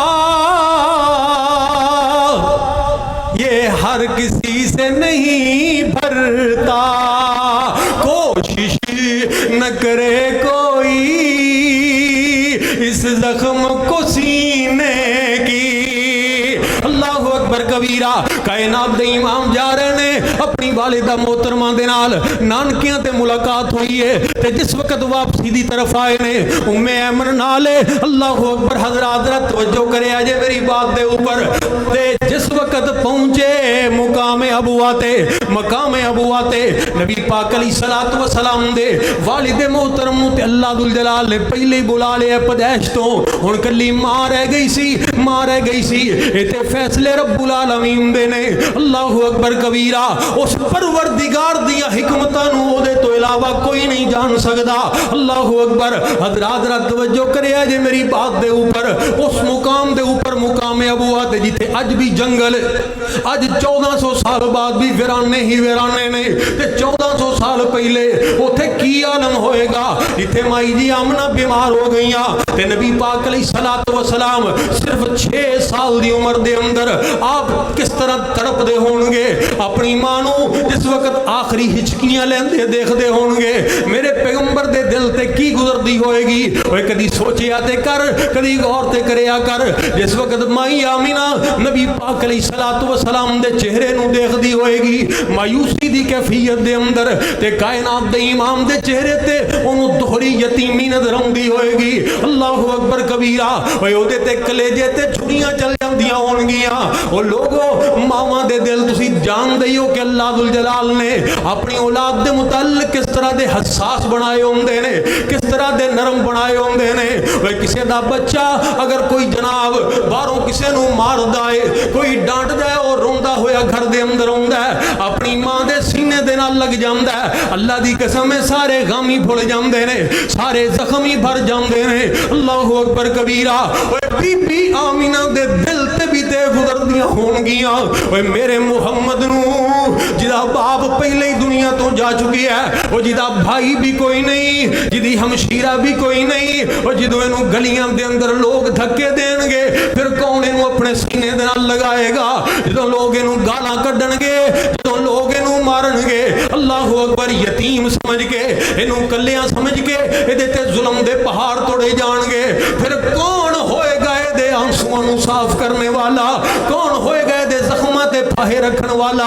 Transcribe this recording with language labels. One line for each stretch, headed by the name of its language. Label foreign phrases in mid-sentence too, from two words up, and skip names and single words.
Urdu: یہ ہر کسی سے نہیں بھرتا، کوشش نہ کرے کوئی اس زخم کو سینے کی۔
Arabic: اللہ اکبر کبیرہ۔
Punjabi: کائنات دے امام جا رہے نے اپنی والدہ محترمہ دے نال نانکیاں تے ملاقات ہوئی ہے تے جس وقت واپسی دی طرف آئے نے ام ایمن نالے
Arabic: اللہ اکبر
Punjabi: حضرات توجہ کرے آجے میری بات دے اوپر تے جس وقت پہنچے مقام ابوا تے نبی پاک
Arabic: علیہ الصلوۃ والسلام
Punjabi: دے والد محترم تے اللہ ذوالجلال نے پہلے ہی بلا لیا پیدائش تو، ہن کلی ماں رہ گئی سی ایتھے فیصلے
Arabic: رب العالمین
Punjabi: دے نے۔
Arabic: اللہ اکبر کبیرہ۔
Punjabi: اس پروردگار دیا حکمتاں نو او دے تو علاوہ کوئی نہیں جان سکدا۔
Arabic: اللہ اکبر۔
Punjabi: حضرات توجہ کرے جے میری بات دے اوپر، اس مقام دے اوپر مقام ابوا تے جتھے اج بھی جنگل، اج 1400 سال بعد بھی ویرانے ہی ویرانے نے تے 1400 سال پہلے اوتھے کی عالم ہوئے گا جتھے مائی جی آمنہ بیمار ہو گئیاں تے نبی پاک
Arabic: علیہ الصلوۃ والسلام
Punjabi: صرف 6 سال دی عمر دے اندر آپ کس طرح تڑپ دے ہونگے اپنی مانو جس وقت آخری ہچکیاں لیندے دیکھ دے ہونگے، میرے پیغمبر دے دل تے کی گزر دی ہوئے گی۔ وہ کدی سوچیا تے کر، کدی غور تے کریا کر، جس وقت مائی آمینہ نبی پاک
Arabic: علیہ الصلوۃ والسلام
Punjabi: دے چہرے نو دیکھ دی ہوئے گی مایوسی دی کیفیت دے اندر تے کائنات دے امام دے چہرے تے انہوں دوہری یتیمی نظر آندی ہوئے گی۔
Arabic: اللہ اکبر کبیرہ۔
Punjabi: وہ دے تے کلیجے تے چھڑیاں چل جاندیاں ہونگیاں۔ وہ لوگوں ماما دے دل تسی جان دئیو کہ اللہ ذوالجلال نے اپنی اولاد دے متعلق کس طرح دے حساس بنائے ہوندے نے، کس طرح دے نرم بنائے ہوندے نے۔ وہ کسے دا بچہ اگر کوئی جناب باروں کسے نو مار دائے، کوئی ڈانٹ جائے اور روندہ ہویا گھر دے اندر ہوندہ ہے، اپنی ماں دے سینے دے نال لگ جاندہ ہے، اللہ دی قسم سارے غامی بھول جاندے نے، سارے زخمی بھر جاندے نے۔
Arabic: اللہ اکبر کبیرہ۔
Punjabi: بی بی آمینہ دے دل تے بھی تے گزر دیاں ہونگیاں، وہ میرے محمد نو جدا باپ پہلے ہی دنیا تو جا چکی ہے، وہ جدا بھائی بھی کوئی نہیں، جدی ہمشیرہ بھی کوئی نہیں، وہ جدو انو گلیاں دے اندر لوگ دھکے دین گے پھر کون انو اپنے سینے دے نال لگائے گا، جدو لوگ انو گالاں کڈن گے، جدو لوگ انو مارن گے،
Arabic: اللہ اکبر
Punjabi: یتیم سمجھ کے انو کلیاں سمجھ کے ادھے تے ظلم دے پہاڑ توڑے جان گے، پھر کون ہوئے گا دے آنسوان صاف کرنے والا، کون ہوئے گا دے زخمات پاہے رکھن والا۔